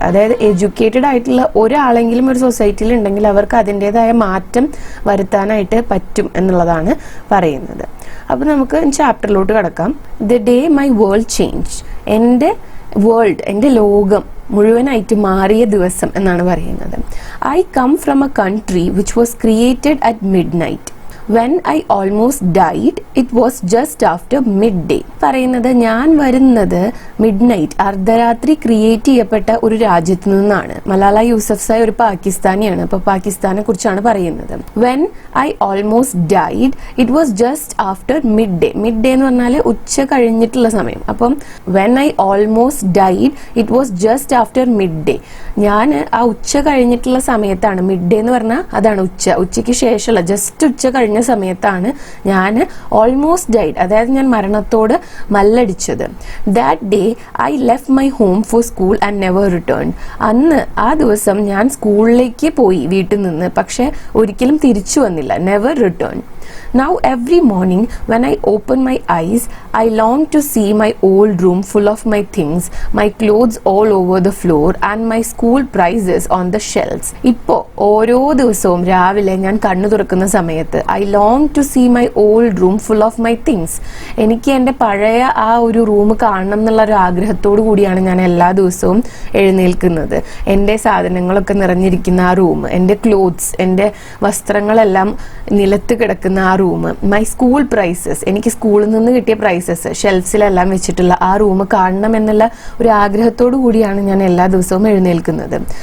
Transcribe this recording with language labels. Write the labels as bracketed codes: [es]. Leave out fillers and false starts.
[ml] അതായത് എഡ്യൂക്കേറ്റഡ് ആയിട്ടുള്ള ഒരാളെങ്കിലും ഒരു സൊസൈറ്റിയിൽ ഉണ്ടെങ്കിൽ അവർക്ക് അതിൻ്റെതായ മാറ്റം വരുത്താനായിട്ട് പറ്റും എന്നുള്ളതാണ് പറയുന്നത്. അപ്പോൾ നമുക്ക് ചാപ്റ്ററിലോട്ട് കടക്കാം. [en] the day my world change, [ml] എൻ്റെ വേൾഡ്, എൻ്റെ ലോകം മുഴുവനായിട്ട് മാറിയ ദിവസം എന്നാണ് പറയുന്നത്. [en] I come from a country which was created at midnight. When I almost died, it was just after midday. [ml] പറയുന്നത് ഞാൻ വരുന്നത് മിഡ് നൈറ്റ്, അർദ്ധരാത്രി ക്രിയേറ്റ് ചെയ്യപ്പെട്ട ഒരു രാജ്യത്ത് നിന്നാണ്. മലാല യൂസഫ്സായി ഒരു പാകിസ്ഥാനിയാണ്. അപ്പോൾ പാകിസ്ഥാനെ കുറിച്ചാണ് പറയുന്നത്. [en] When I almost died, it was just after midday. [ml] Mid എന്ന് പറഞ്ഞാൽ ഉച്ച കഴിഞ്ഞിട്ടുള്ള സമയം. അപ്പം [en] when I almost died, it was just after midday. [ml] ഞാൻ ആ ഉച്ച കഴിഞ്ഞിട്ടുള്ള സമയത്താണ്, മിഡ് എന്ന് പറഞ്ഞാൽ അതാണ് ഉച്ച, ഉച്ചയ്ക്ക് ശേഷമുള്ള ജസ്റ്റ് ഉച്ച കഴിഞ്ഞ സമയത്താണ് ഞാൻ [en] almost died, [ml] അതായത് ഞാൻ മരണത്തോട് മല്ലടിച്ചത്. [en] That day I left my home for school and never return. [ml] അന്ന് ആ ദിവസം ഞാൻ സ്കൂളിലേക്ക് പോയി വീട്ടിൽ നിന്ന്, പക്ഷെ ഒരിക്കലും തിരിച്ചു വന്നില്ല. [en] Never return. Now every morning when I open my eyes, I long to see my old room full of my things, my clothes all over the floor and my school prizes on the shelves. [ml] ഇപ്പോ ഓരോ ദിവസവും രാവിലെ ഞാൻ കണ്ണു തുറക്കുന്ന സമയത്ത് [en] I long to see my old room full of my things. [ml] എനിക്ക് എൻ്റെ പഴയ ആ ഒരു റൂം കാണണം എന്നുള്ള ഒരു ആഗ്രഹത്തോടു കൂടിയാണ് ഞാൻ എല്ലാ ദിവസവും എഴുന്നേൽക്കുന്നത്. എൻ്റെ സാധനങ്ങളൊക്കെ നിറഞ്ഞിരിക്കുന്ന ആ റൂം, എൻ്റെ ക്ലോത്ത്സ്, എൻ്റെ വസ്ത്രങ്ങളെല്ലാം നിലത്ത് കിടക്കുന്ന ആ റൂം, [en] my school prizes, [ml] എനിക്ക് സ്കൂളിൽ നിന്ന് കിട്ടിയ പ്രൈസസ് ഷെൽഫ്സിലെല്ലാം വെച്ചിട്ടുള്ള ആ റൂം കാണണം എന്നുള്ള ഒരു ആഗ്രഹത്തോടു കൂടിയാണ് ഞാൻ എല്ലാ ദിവസവും എഴുന്നേൽക്കുന്നത്.